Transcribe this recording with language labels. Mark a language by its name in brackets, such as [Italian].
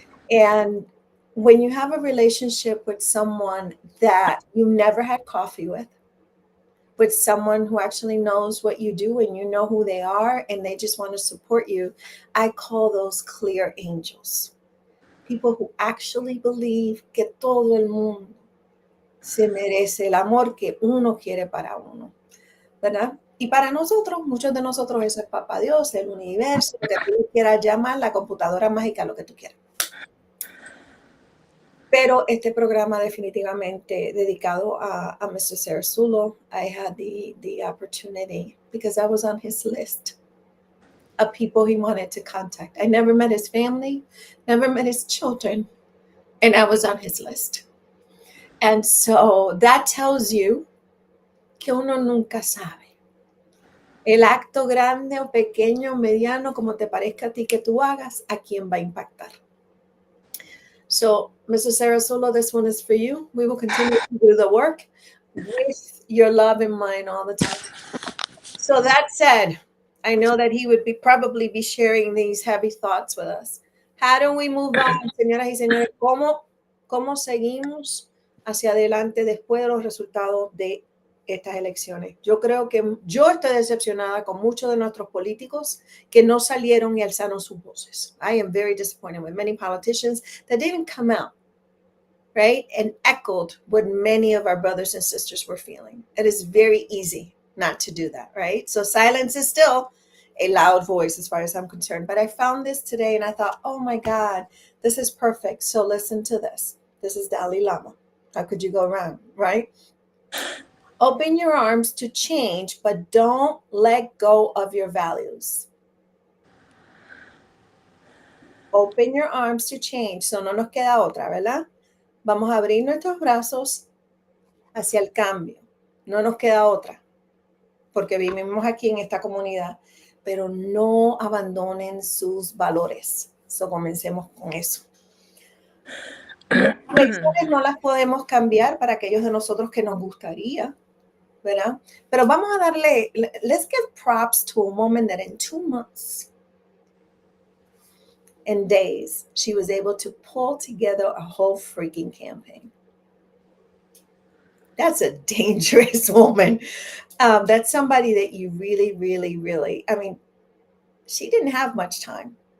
[English] And when you have a relationship with someone that you never had coffee with someone who actually knows what you do and you know who they are and they just want to support you, I call those clear angels. People who actually believe [Spanish] que todo el mundo se merece el amor que uno quiere para uno, ¿verdad? Y para nosotros, muchos de nosotros, eso es Papá Dios, el universo, lo que tú quieras llamar, la computadora mágica, lo que tú quieras. Pero este programa definitivamente dedicado a Mr. [English] Sarasulo, I had the opportunity because I was on his list of people he wanted to contact. I never met his family, never met his children, and I was on his list. And so that tells you [Spanish] que uno nunca sabe. El acto grande o pequeño, mediano, como te parezca a ti que tú hagas, ¿a quién va a impactar? [English] So, Mr. Sarasulo, this one is for you. We will continue to do the work with your love in mind all the time. So that said, I know that he would probably be sharing these heavy thoughts with us. How do we move on, [Spanish] señoras y señores? ¿Cómo seguimos hacia adelante después de los resultados de estas elecciones? Yo creo que yo estoy decepcionada con muchos de nuestros políticos que no salieron y alzaron sus voces. [English] I am very disappointed with many politicians that didn't come out, right, and echoed what many of our brothers and sisters were feeling. It is very easy not to do that, right? So silence is still a loud voice as far as I'm concerned. But I found this today and I thought, oh my God, this is perfect. So listen to this. This is Dalai Lama. How could you go wrong, right? Open your arms to change, but don't let go of your values. Open your arms to change. [Spanish] So no nos queda otra, ¿verdad? Vamos a abrir nuestros brazos hacia el cambio. No nos queda otra, porque vivimos aquí en esta comunidad, pero no abandonen sus valores. So, comencemos con eso. Las elecciones no las podemos cambiar para aquellos de nosotros que nos gustaría, ¿verdad? Pero vamos a darle, [English] let's give props to a woman that in 2 months and days, she was able to pull together a whole freaking campaign. That's a dangerous woman. That's somebody that you really, really, really, I mean, she didn't have much time.